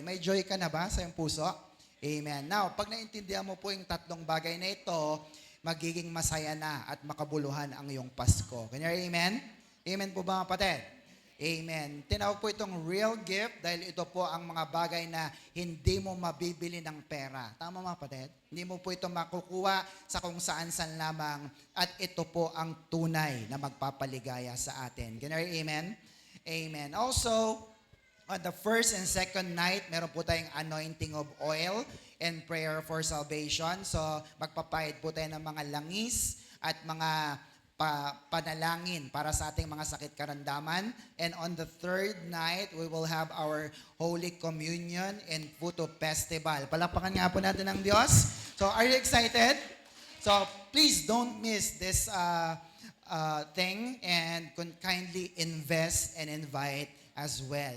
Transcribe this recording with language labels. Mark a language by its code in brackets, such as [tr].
[tl] May joy ka na ba sa iyong puso? Amen. Now, pag naintindihan mo po yung 3 bagay na ito, magiging masaya na at makabuluhan ang iyong Pasko. [en] Can you hear amen? [tl] Amen po ba mga kapatid? Amen. Tinawag po itong real gift dahil ito po ang mga bagay na hindi mo mabibili ng pera. Tama mga kapatid? Hindi mo po ito makukuha sa kung saan-saan lamang at ito po ang tunay na magpapaligaya sa atin. [en] Can you hear amen? Amen. Also, on the first and second night, [tl] meron po tayong [en] anointing of oil and prayer for salvation. [tl] So, magpapahid po tayo ng mga langis at mga panalangin para sa ating mga sakit karamdaman. [en] And on the third night, we will have our Holy Communion and Photo Festival. [tl] Palakpakan nga po natin ng Diyos. [en] So, are you excited? So, please don't miss this thing and kindly invest and invite as well.